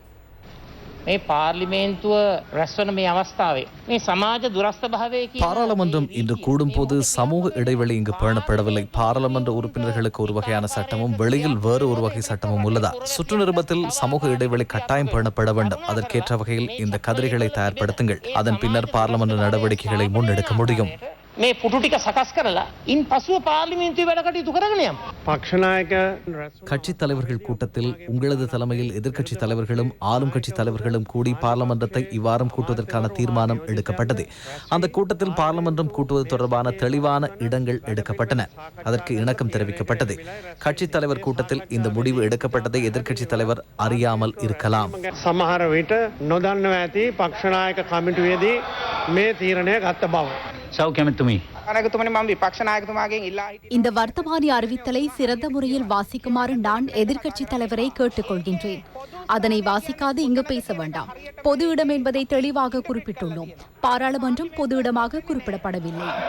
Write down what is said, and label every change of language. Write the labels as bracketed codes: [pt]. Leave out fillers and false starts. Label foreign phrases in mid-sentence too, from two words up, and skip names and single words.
[ta] பாராளுமன்றம் இன்று கூடும் போது சமூக இடைவெளி இங்கு பேணப்படவில்லை. பாராளுமன்ற உறுப்பினர்களுக்கு ஒரு வகையான சட்டமும் வெளியில் வேறு ஒரு வகை சட்டமும் உள்ளதா? சுற்று நிருபத்தில் சமூக இடைவெளி கட்டாயம் பேணப்பட வேண்டும். அதற்கேற்ற வகையில் இந்த கதிரைகளை தயார்படுத்துங்கள். அதன் பின்னர் பாராளுமன்ற நடவடிக்கைகளை முன்னெடுக்க முடியும். [si] මේ පුටු ටික සකස් කරලා ඉන් පසුව පාර්ලිමේන්තුවේ වැඩ කටයුතු කරගෙන යමු. [ta] கட்சி தலைவர்கள் கூட்டத்தில் உங்களது தலைமையில் எதிர்க்கட்சி தலைவர்களும் ஆளும் கட்சி தலைவர்களும் கூடி பார்லமன்றத்தை இவ்வாரம் கூட்டுவதற்கான தீர்மானம் எடுக்கப்பட்டது. அந்த கூட்டத்தில் பார்லமன்றம் கூட்டுவது தொடர்பான தெளிவான இடங்கள் எடுக்கப்பட்டன. அதற்கு இணக்கம் தெரிவிக்கப்பட்டது. கட்சி தலைவர் கூட்டத்தில் இந்த முடிவு எடுக்கப்பட்டதை எதிர்க்கட்சி தலைவர் அறியாமல் இருக்கலாம். [si] සමහර විට නොදන්නව ඇති පක්ෂ නායක කමිටුවේදී මේ තීරණය ගත්ත බව. [ta] இந்த வர்த்தமானி அறிவித்தலை சிறந்த முறையில் வாசிக்குமாறு நான் எதிர்க்கட்சி தலைவரை கேட்டுக்கொள்கின்றேன். அதனை வாசிக்காது இங்கு பேச வேண்டாம். பொது இடம் என்பதை தெளிவாக குறிப்பிட்டுள்ளோம். பாராளுமன்றம் பொது இடமாக குறிப்பிடப்படவில்லை.